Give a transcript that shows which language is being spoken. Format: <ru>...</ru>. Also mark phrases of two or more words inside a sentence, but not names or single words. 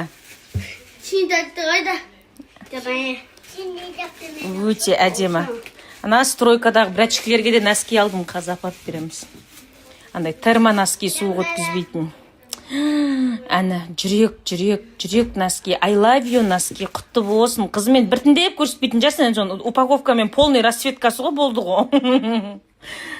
<kk>Синий трактор қайда? Өте әдемі. Ана стройкадағы брачкілерге де нәски алдым, қазір апарып береміз. Андай термо нәски суық өткізбейтін. Әні, жүрек нәски,</kk> <en>I love you</en> <kk>нәски, құтты болсын. Қызымен біртіндеп көрсетпейтін жасын, упаковкамен полный расцветкасы ғой болды ғой.</kk>